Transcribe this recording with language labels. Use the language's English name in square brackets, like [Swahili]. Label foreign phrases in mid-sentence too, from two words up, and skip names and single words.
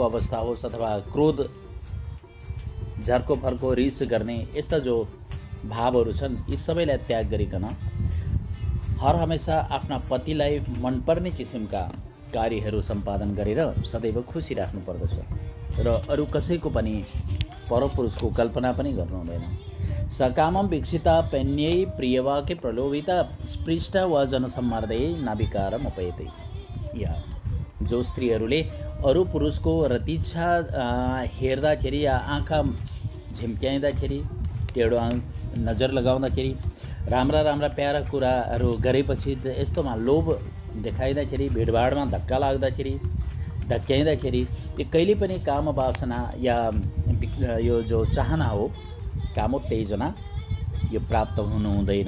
[Nepali] अवस्था होस् अथवा क्रोध, झर्को फर्को, रिस गर्ने यस्ता जो भावहरू छन्, यी सबैलाई त्याग गरिकन हर हमेसा आफ्ना पतिलाई मनपर्ने किसिमका कार्यहरू सम्पादन गरेर सदैव खुसी राख्नु पर्दछ र अरू कसैको पनि परपुरुषको कल्पना पनि गर्नु हुँदैन। [Sanskrit] सकामं वीक्षिता पेन्यै प्रियवाक्य प्रलोभिता स्पृष्टा वा जनसम्मर्दे नाविकारम उपयते। [Nepali] या जो स्त्रीहरूले अरू पुरुषको रतिच्छा हेर्दाखेरि या आँखा झिम्क्याइँदाखेरि, टेढो नजर लगाउँदाखेरि, राम्रा राम्रा प्यारा कुराहरू गरेपछि यस्तोमा लोभ देखाइँदाखेरि, भिडभाडमा धक्का लाग्दाखेरि, धक्क्याइँदाखेरि यो कहिले पनि कामवासना या यो जो चाहना हो, कामोत्तेजना, यो प्राप्त हुनु हुँदैन।